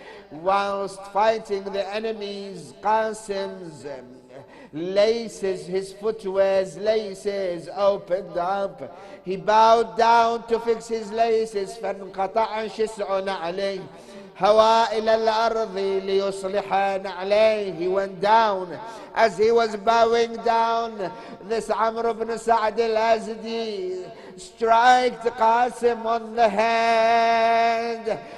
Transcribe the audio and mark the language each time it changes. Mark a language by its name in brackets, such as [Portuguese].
[English] Whilst fighting the enemies, Qasim's laces, his footwear's laces opened up. He bowed down to fix his laces. [Arabic] فانقطع شسع عليه هوى إلى الأرض ليصلحان عليه. [English] He went down. As he was bowing down, this Amr ibn Sa'd al-Azdi struck Qasim on the head.